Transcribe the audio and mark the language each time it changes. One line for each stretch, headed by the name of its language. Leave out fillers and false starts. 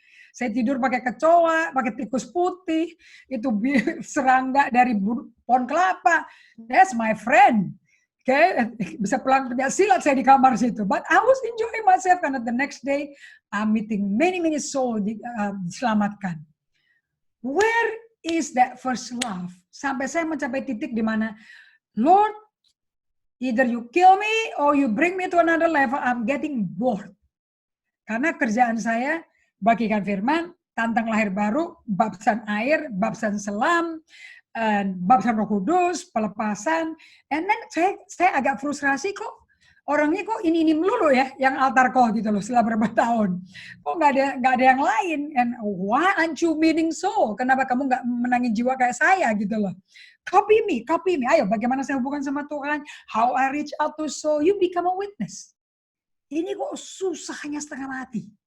Indonesian: Saya tidur pakai kecoa, pakai tikus putih, itu serangga dari pohon kelapa.
English: That's my friend.
Indonesian: Okay, bisa pulang kerja silat saya di kamar situ.
English: But I was enjoying myself karena the next day I'm meeting many souls diselamatkan. Where is that first love?
Indonesian: Sampai saya mencapai titik di mana,
English: Lord, either you kill me or you bring me to another level. I'm getting bored.
Indonesian: Karena kerjaan saya bagikan firman, tantang lahir baru, baptisan air, baptisan selam, baptisan Roh Kudus, pelepasan.
English: And then
Indonesian: saya agak frustrasi kok. Orangnya kok ini melulu ya, yang altar call gitu loh setelah berapa tahun. Kok nggak ada yang lain?
English: And why aren't you meaning soul?
Indonesian: Kenapa kamu nggak menangin jiwa kayak saya gitu loh?
English: Copy me.
Indonesian: Ayo, bagaimana saya hubungan sama Tuhan?
English: How I reach out to soul? You become a witness.
Indonesian: Ini kok susahnya setengah mati.